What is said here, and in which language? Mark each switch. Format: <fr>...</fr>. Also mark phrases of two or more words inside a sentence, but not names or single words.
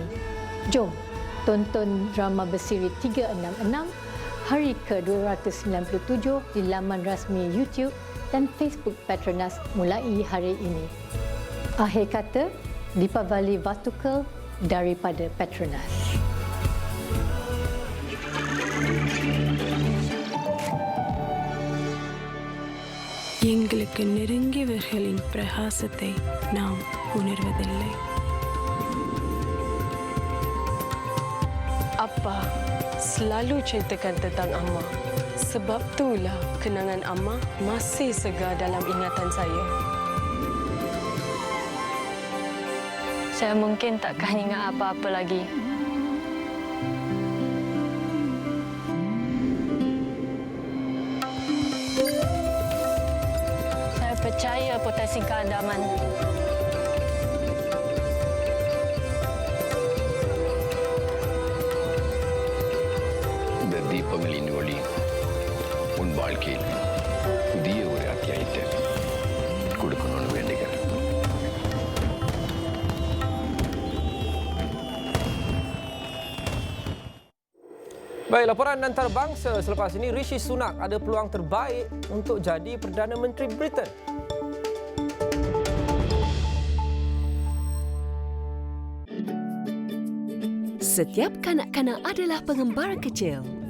<ms>Jom tonton drama bersiri 366 hari ke-297 di laman rasmi YouTube dan Facebook Petronas mulai hari ini. Akhir kata,</ms> <ta>தீபாவளி வாழ்த்துகள்</ta> <ms>daripada Petronas.</ms> <ta>எங்களுக்கு நெருங்கியவர்களின் பிரகாசத்தை நாம் உணர்வதில்லை.</ta> <ms>Apa selalu ceritakan tentang Amma. Sebab itulah kenangan Amma masih segar dalam ingatan saya. Saya mungkin takkan ingat apa-apa lagi. Saya percaya potensi keadaman.</ms> <ta>இந்த தீபங்களின் ஒளி உன் வாழ்க்கையில் புதிய ஒரு அத்தியாயத்தை கொடுக்கணும்னு வேண்டுகிறேன்.</ta> <ms>Baik, laporan antarabangsa selepas ini, Rishi Sunak ada peluang terbaik untuk jadi Perdana Menteri Britain. Setiap kanak-kanak adalah pengembara kecil.</ms>